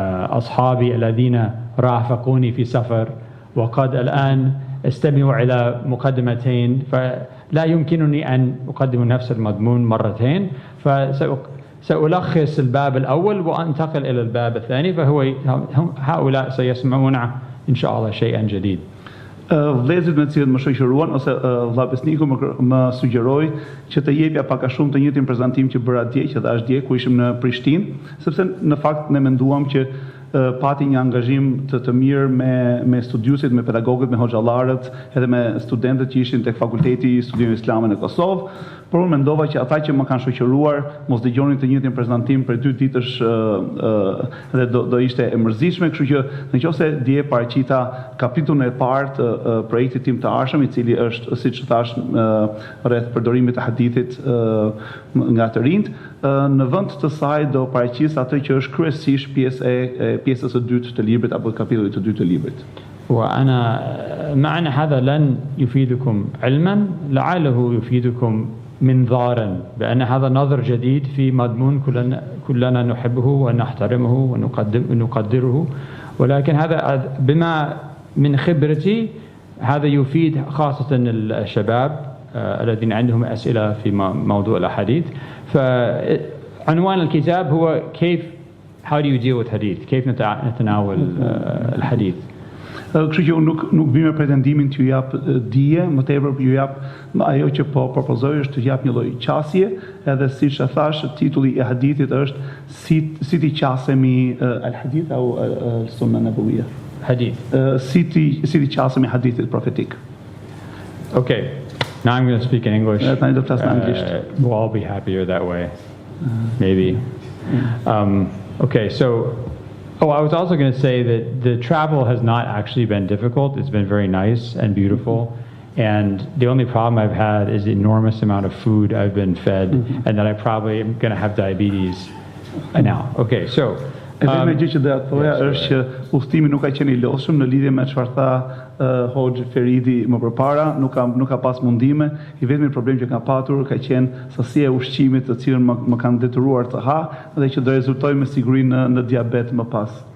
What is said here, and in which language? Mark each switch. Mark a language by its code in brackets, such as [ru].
[ar] أصحابي الذين رافقوني في سفر وقد الآن استمعوا إلى مقدمتين فلا يمكنني أن أقدم نفس المضمون مرتين فسألخص الباب الأول وأنتقل إلى الباب الثاني هؤلاء سيسمعون إن شاء الله شيئا جديد. [sq] Vëllezërit me të cilët më shoqëruan ose vlla besniku më sugjeroi që të jepja pak a shumë të njëjtin prezantim që bëra dje, që thash dje ku ishim në Prishtinë, sepse në fakt ne menduam që pati një angazhim të mirë me studiusit, me pedagogët, me hoxhallarët, edhe me studentët që ishin tek Fakulteti I Studive Islame në Kosovë, por unë mendova që ata që më kanë shoqëruar mos dëgjonin të njëjtin prezantim për 2 ditësh dhe do ishte e mërzitshme, kështu që nëse dje paraqita kapitullin e parë të projektit tim të ardhshëm, I cili është, siç thash, rreth përdorimit të hadithit nga të rinjt, në vend të saj do paraqis atë që është kryesisht pjesës së dytë të librit apo kapitullit të dytë të librit. [ar] وأنا معنى هذا لن يفيدكم علما لعله يفيدكم منظارا بأن هذا نظر جديد في مضمون كلنا نحبه ونحترمه ونقدره ولكن هذا بما من خبرتي هذا يفيد خاصة الشباب الذين عندهم أسئلة في موضوع الأحاديث فعنوان الكتاب هو [en] how do you deal with hadith [ar] كيف نتناول الحديث. [sq] Kështu që unë nuk vi me pretendimin të ju jap dije, më tepër ju jap ajo që po propozoj është të jap një lloj qasje, edhe siç e thash, titulli I hadithit është si ti qasemi al-hadith apo sunna nabawiyya. Hadith. Si ti qasemi hadithit profetik. [en] Okay. Now I'm going to speak in English. We'll all be happier that way. Maybe. Okay, so I was also going to say that the travel has not actually been difficult. It's been very nice and beautiful. And the only problem I've had is the enormous amount of food I've been fed and that I probably am going to have diabetes Now, okay, so [sq] Edhe gjë që doja të thoja është që udhtimi nuk ka qenë I lodhshëm në lidhje me çfarë tha Hoxh Feridi më përpara, nuk ka pas mundime. I vetmi problem që ka patur ka qenë sasia e ushqimit të cilën më kanë detyruar të ha dhe që do rezultojë me siguri në diabet më pas.